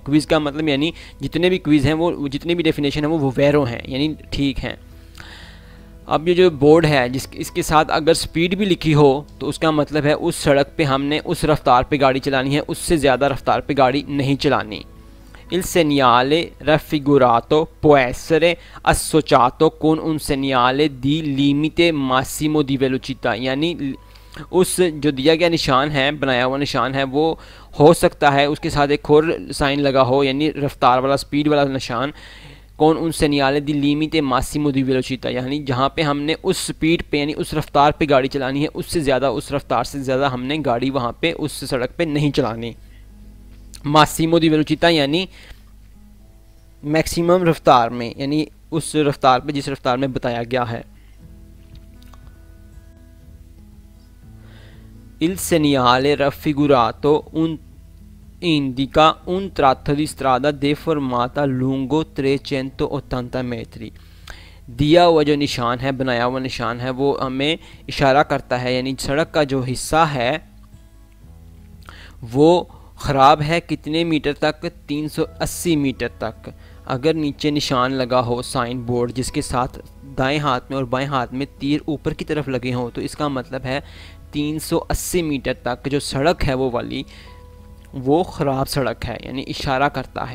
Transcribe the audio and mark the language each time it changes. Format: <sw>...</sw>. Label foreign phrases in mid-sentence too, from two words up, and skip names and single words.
<hi>क्विज़ का मतलब यानी जितने भी क्विज़ हैं वो जितनी भी डेफिनेशन हैं वो वैरो हैं, यानी ठीक हैं। अब ये जो बोर्ड है इसके साथ अगर स्पीड भी लिखी हो तो उसका मतलब है उस सड़क पे हमने उस रफ्तार पे गाड़ी चलानी है, उससे ज़्यादा रफ्तार पे गाड़ी नहीं चलानी।</hi> <it>Il segnale raffigurato può essere associato con un segnale di limite massimo di velocità,</it> <hi>यानी उस जो दिया गया निशान है, बनाया हुआ निशान है, वो हो सकता है उसके साथ एक और साइन लगा हो, यानी रफ्तार वाला, स्पीड वाला निशान।</hi> <it>con un segnale di limite massimo di velocità,</it> <hi>यानी जहाँ पे हमने उस स्पीड पे यानी उस रफ्तार पे गाड़ी चलानी है, उससे ज़्यादा, उस रफ्तार से ज़्यादा हमने गाड़ी वहाँ पे उस सड़क पे नहीं चलानी।</hi> <it>massimo di velocità</it> <hi>यानी मैक्सिमम रफ्तार में, यानी उस रफ्तार पे जिस रफ्तार में बताया गया है।</hi> <it>Il segnale raffigurato indica un tratto di strada deformata lungo 380 metri।</it> <hi>दिया हुआ जो निशान है, बनाया हुआ निशान है, वो हमें इशारा करता है, यानी सड़क का जो हिस्सा है वो ख़राब है कितने मीटर तक, 380 मीटर तक। अगर नीचे निशान लगा हो साइन बोर्ड जिसके साथ दाएं हाथ में और बाएं हाथ में तीर ऊपर की तरफ लगे हों, तो इसका मतलब है 380 मीटर तक जो सड़क है वो वाली, वो ख़राब सड़क है, यानी इशारा करता है।</hi>